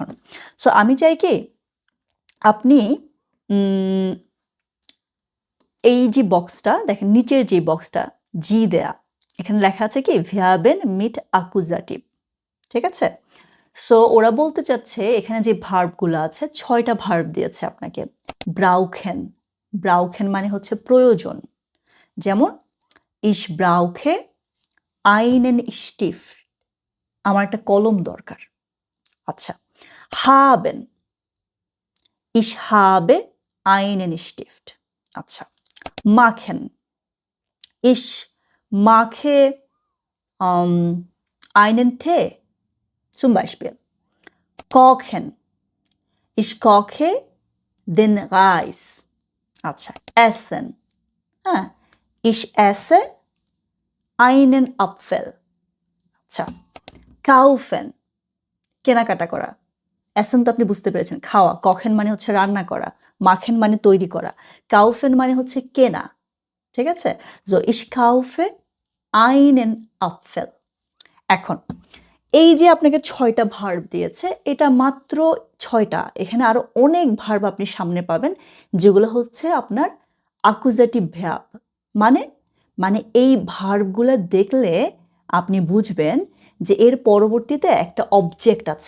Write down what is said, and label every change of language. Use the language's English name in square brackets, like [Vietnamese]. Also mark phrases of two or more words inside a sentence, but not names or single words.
[Bangla] সো আমি চাই কি আপনি এই যে বক্সটা দেখেন, নিচের যে বক্সটা জি দেয়া, এখানে লেখা আছে কি [German] Verben mit Akkusativ, [Bangla] ঠিক আছে? সো ওরা বলতে চাচ্ছে এখানে যে ভার্বগুলো আছে 6টা ভার্ব দিয়েছে আপনাকে। ব্রাউখেন, ব্রাউখেন মানে হচ্ছে প্রয়োজন। [German] যেমন ich brauche einen Stift, [Bangla] আমার একটা কলম দরকার। আচ্ছা, [German] haben, ich habe einen Stift। আচ্ছা, machen, ich mache einen Tee, zum Beispiel। kochen, ich koche den Reis। আচ্ছা, essen, হ্যাঁ, ich esse einen Apfel। [Bangla] আচ্ছা, kaufen, কেনাকাটা করা। essen তো আপনি বুঝতে পেরেছেন, খাওয়া। kochen মানে হচ্ছে রান্না করা, machen মানে তৈরি করা, kaufen মানে হচ্ছে কেনা, ঠিক আছে? [German] so ich kaufe einen Apfel। [Bangla] এখন এই যে আপনাকে 6টা ভার্ব দিয়েছে, এটা মাত্র 6টা, এখানে আরো অনেক ভার্ব আপনি সামনে পাবেন যেগুলো হচ্ছে আপনার অ্যাকুজাটিভ ভার্ব। মানে এই ভার্বগুলো দেখলে আপনি বুঝবেন যে এর পরবর্তীতে একটা অবজেক্ট আছে।